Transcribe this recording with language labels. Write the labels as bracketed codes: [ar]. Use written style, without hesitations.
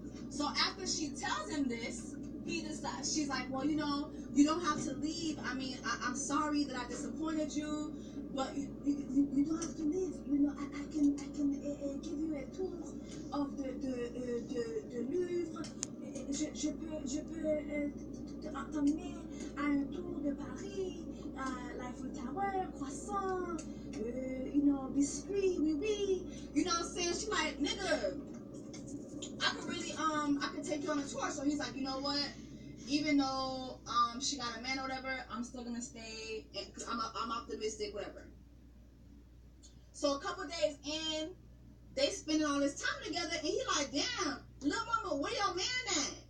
[en] So after she tells him this, he decides, she's like, well, you don't have to leave. I mean, I'm sorry that I disappointed you, but you don't have to leave. I can give you a tour of the Louvre. [fr] Je peux t'emmener à un tour de Paris, l'Eiffel Tower, croissant, biscuit, oui, oui. [en] You know what I'm saying? She's like, nigga, I could take you on a tour. So he's like, you know what? Even though she got a man or whatever, I'm still gonna stay. Cause I'm optimistic, whatever. So a couple days in, they spending all this time together, and he like, damn, little mama, where your man at?